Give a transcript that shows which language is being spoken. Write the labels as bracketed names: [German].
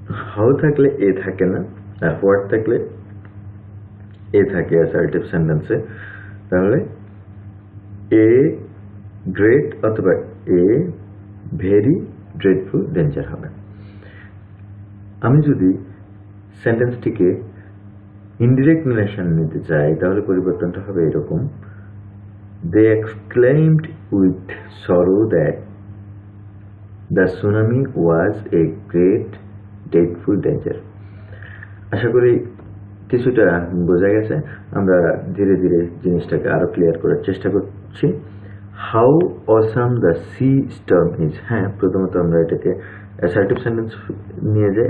[Bangla] How থাকলে এ থাকে না, আর হোয়াট থাকলে এ থাকে অ্যাসার্টিভ সেন্টেন্সে। [English] তাহলে a great অথবা a very dreadful danger হবে। [Bangla] আমি যদি সেন্টেন্সটিকে ইনডিরেক্ট ন্যারেশন নিতে চাই তাহলে পরিবর্তনটা হবে এরকম, [English] they exclaimed with sorrow that the tsunami was a great dreadful danger। [Bangla] আশা করি কিছুটা বোঝা গেছে। আমরা ধীরে ধীরে জিনিসটাকে আরো ক্লিয়ার করার চেষ্টা করছি। [English] How awesome the sea storm is. [Bangla] হ্যাঁ, প্রথমত আমরা এটাকে অ্যাসার্টিভ সেন্টেন্স নিয়ে যাই।